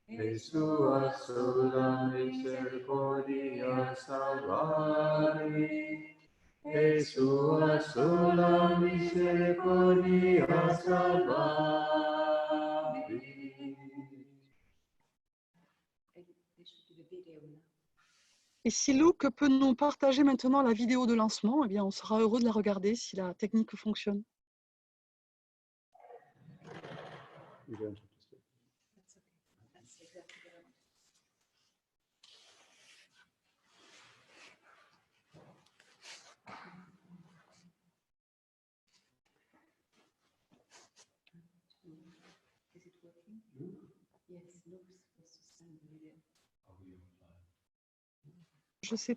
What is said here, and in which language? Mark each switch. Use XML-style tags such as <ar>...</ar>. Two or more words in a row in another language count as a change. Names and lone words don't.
<la>sua sola misericordia salvari, e sua sola misericordia salvari.</la> <fr>Et si Luc peut nous partager maintenant la vidéo de lancement, eh bien, on sera heureux de la regarder si la technique fonctionne. Je ne sais</fr>